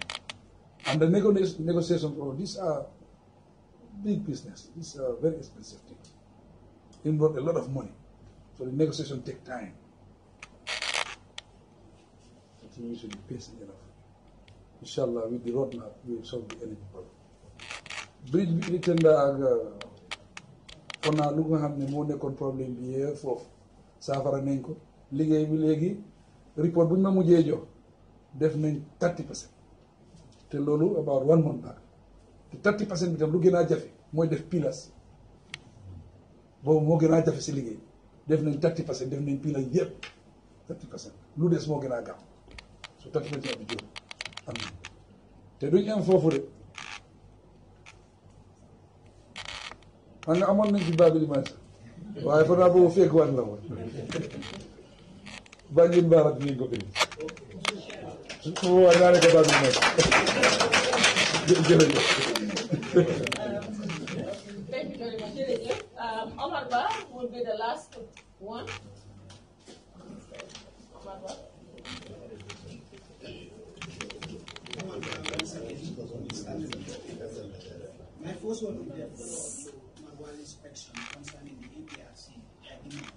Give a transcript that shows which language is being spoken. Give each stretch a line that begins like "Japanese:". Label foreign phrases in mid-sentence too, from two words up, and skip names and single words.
English: And the negotiations, these are big business. These are very expensive things. Involve a lot of money. So the negotiation takes time. I think we should be patient enough. Inshallah, with the roadmap, we will solve the energy problem.
Wolof: Bridge bi itenda aga fona lu nga xamne mo nekkon problème bi yé fofu safara nañ ko liggéey bi légui report buñ ma mujjé jox def nañ 30%. Te lolu
English: about 1 month back.
Wolof: Te 30% bi tam lu gëna jafé moy def pilas. Bo mo gëna jafé ci liggéey. Def nañ 30%, def nañ pilas yépp 30%. Lu dess mo gëna gaaw. So 30% bi jox am. Te duñ am fofu de. Nga amoon nañ ci Babili Mansa waaye fa naa boobu fekk waat la woon bànjin baarat bi ngeen ko bëri su boobaa naa ne ko Babili Mansa jërëjëf.
English: Thank you very much. Omar Ba will be the last one. Omar Ba. My first one will be inspection concerning the APRC agreement.